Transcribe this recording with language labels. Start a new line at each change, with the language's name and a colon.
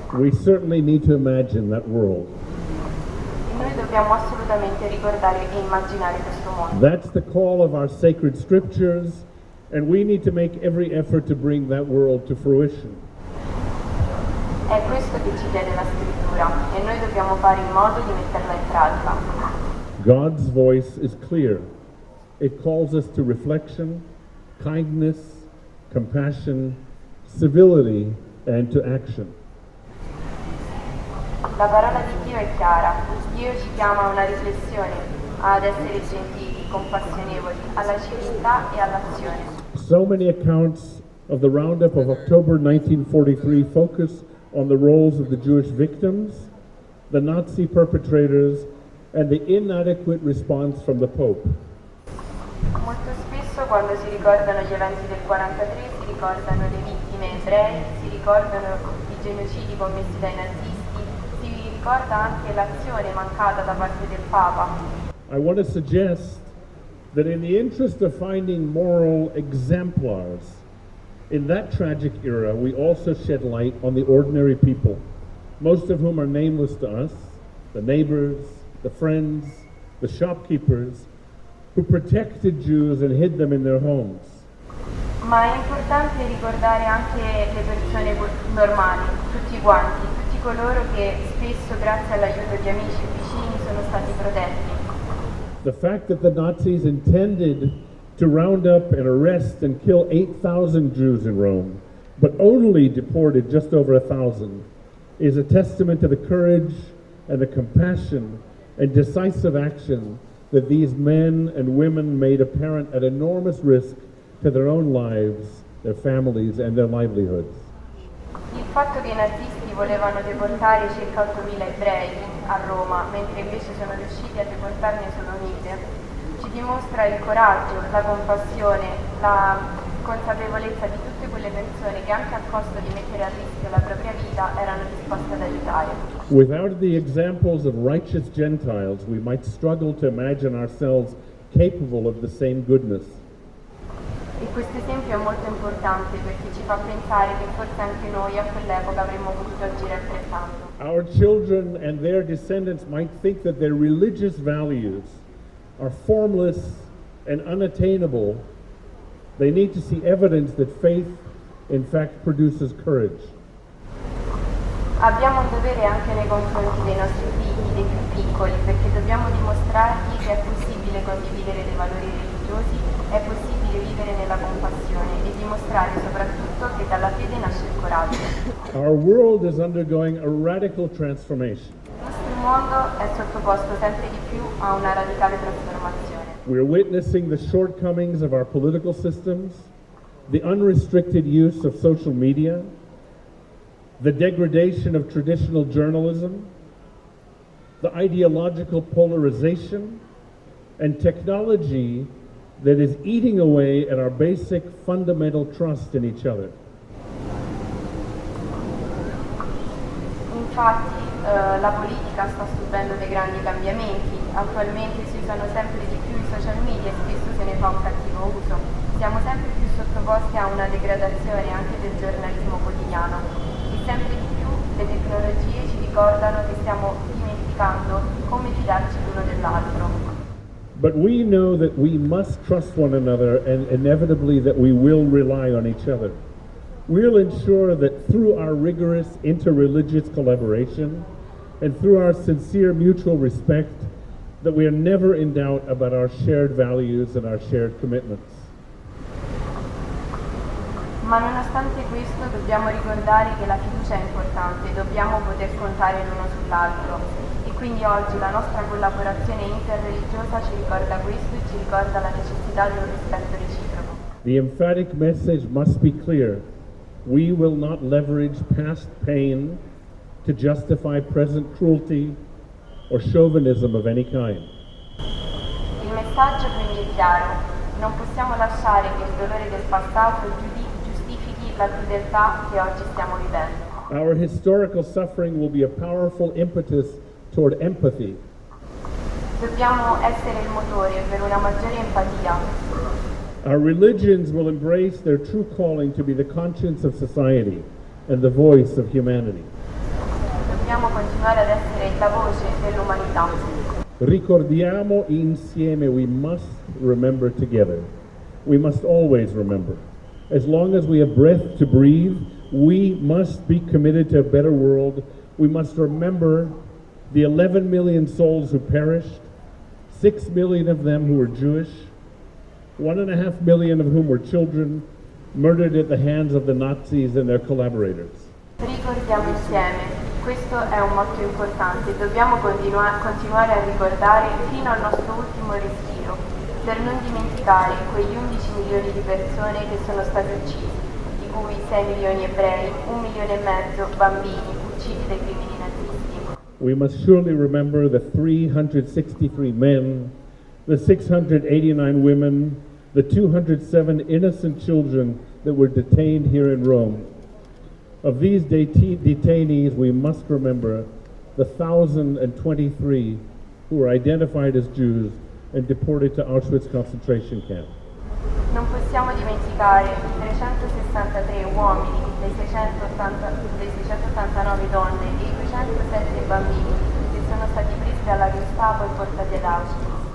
English: We certainly need to imagine that world.
Italian: E noi dobbiamo assolutamente ricordare e immaginare questo mondo.
English: That's the call of our sacred scriptures, and we need to make every effort to bring that world to fruition.
Italian: È questo che ci chiede la scrittura e noi dobbiamo fare in modo di metterla in pratica.
English: God's voice is clear. It calls us to reflection, kindness, compassion, civility, and to action.
Italian: La parola di Dio è chiara. Dio ci chiama a una riflessione, ad essere gentili, compassionevoli, alla civiltà e all'azione.
English: So many accounts of the roundup of October 1943 focus on the roles of the Jewish victims, the Nazi perpetrators, and the inadequate response from the Pope.
Italian: Molto spesso quando si ricordano gli eventi del 43 si ricordano le vittime ebrei, si ricordano i genocidi commessi dai nazisti, si ricorda anche l'azione mancata da parte del Papa.
English: I want to suggest that in the interest of finding moral exemplars in that tragic era, we also shed light on the ordinary people, most of whom are nameless to us, the neighbors, the friends, the shopkeepers, who protected Jews and hid them in their homes.
Italian: Ma è importante ricordare anche le persone normali, tutti quanti, tutti coloro che spesso grazie all'aiuto di amici e vicini sono stati protetti.
English: The fact that the Nazis intended to round up and arrest and kill 8,000 Jews in Rome, but only deported just over 1,000, is a testament to the courage and the compassion and decisive action that these men and women made apparent at enormous risk to their own lives, their families, and their livelihoods.
Italian: Il fatto che i nazisti volevano deportare circa 8.000 ebrei a Roma, mentre invece sono riusciti a deportarne solo 1.000, ci dimostra il coraggio, la compassione, la consapevolezza di tutte quelle persone che anche a costo di mettere a rischio la propria vita erano disposte ad aiutare.
English: Without the examples of righteous Gentiles, we might struggle to imagine ourselves capable of the same goodness.
Italian: E questo esempio è molto importante perché ci fa pensare che forse anche noi a quell'epoca avremmo potuto agire altrettanto.
English: Our children and their descendants might think that their religious values are formless and unattainable. They need to see evidence that faith, in fact, produces courage.
Italian: Abbiamo un dovere anche nei confronti dei nostri figli, dei più piccoli, perché dobbiamo dimostrargli che è possibile condividere dei valori religiosi, è possibile vivere nella compassione e dimostrare soprattutto che dalla fede nasce il coraggio.
English: Our world is undergoing a radical transformation.
Italian: Il nostro mondo è sottoposto sempre di più a una radicale trasformazione.
English: We're witnessing the shortcomings of our political systems, the unrestricted use of social media, the degradation of traditional journalism, the ideological polarization, and technology that is eating away at our basic fundamental trust in each other.
Italian: Infatti la politica sta subendo dei grandi cambiamenti, attualmente si usano sempre di più i social media e spesso se ne fa un cattivo uso. Siamo sempre più sottoposti a una degradazione anche del giornalismo quotidiano e sempre di più le tecnologie ci ricordano che stiamo dimenticando come fidarci l'uno dell'altro.
English: But we know that we must trust one another and inevitably that we will rely on each other. We'll ensure that through our rigorous interreligious collaboration and through our sincere mutual respect that we are never in doubt about our shared values and our shared commitments.
Italian: Ma nonostante questo dobbiamo ricordare che la fiducia è importante, dobbiamo poter contare l'uno sull'altro e quindi oggi la nostra collaborazione interreligiosa ci ricorda questo e ci ricorda la necessità di un rispetto reciproco.
English: The emphatic message must be clear. We will not leverage past pain to justify present cruelty or chauvinism of any kind.
Italian: Il messaggio quindi è chiaro, non possiamo lasciare che il dolore del passato giustifichi la crudeltà che oggi stiamo vivendo.
English: Our historical suffering will be a powerful impetus toward empathy.
Italian: Dobbiamo essere il motore per una maggiore empatia.
English: Our religions will embrace their true calling to be the conscience of society and the voice of humanity.
Italian: Dobbiamo continuare ad essere la voce dell'umanità. Ricordiamo insieme,
English: we must remember together. We must always remember. As long as we have breath to breathe, we must be committed to a better world. We must remember the 11 million souls who perished, 6 million of them who were Jewish, 1.5 million of whom were children, murdered at the hands of the Nazis and their collaborators.
Italian: Ricordiamo insieme. Questo è un motto importante, dobbiamo continuare a ricordare fino al nostro ultimo respiro, per non dimenticare quegli 11 milioni di persone che sono state uccise, di cui 6 milioni ebrei, 1,5 milioni bambini uccisi dai crimini nazisti. We must surely remember the 363 men, the 689 women, the 207 innocent children that were detained here in Rome. Of these detainees, we must remember the 1,023 who were identified as Jews and deported to Auschwitz concentration camp. Non possiamo dimenticare i 363 uomini, le 689 donne e i 207 bambini che sono stati presi dalla Gestapo e portati ad Auschwitz.